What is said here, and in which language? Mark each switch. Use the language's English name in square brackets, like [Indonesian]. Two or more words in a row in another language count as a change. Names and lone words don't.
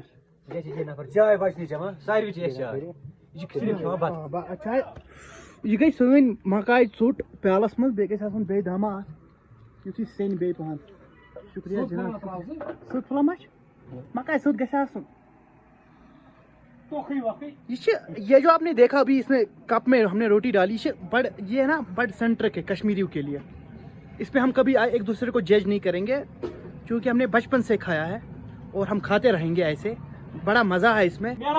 [Kashmiri] یہِ چھِ نفر چاے بچ نہٕ چٮ۪وان ساروی چھِ أسۍ چاے یہِ چھِ صرف کھٮ۪وان بتہٕ چاہے یہِ گٔے سٲنۍ مکاے ژوٚٹ پیالس منٛز بیٚیہِ گژھِ آسُن [Urdu] بیٚیہِ دما اَتھ یُتھُے سیٚنہِ بیٚیہِ پہن شُکریہ جناب سٕژ پھوٚلہ ما چھِ مکاے سۭتۍ گژھِ آسُن یہ جو آپ نے دیکھا ابھی اس میں کپ میں ہم نے روٹی ڈالی یہ ہے نا بڑ سینٹرک ہے کشمیریوں کے لیے اس پہ ہم کبھی ایک دوسرے کو جج نہیں کریں گے کیونکہ ہم نے بچپن سے کھایا ہے اور ہم کھاتے رہیں گے ایسے بڑا مزہ ہے اس میں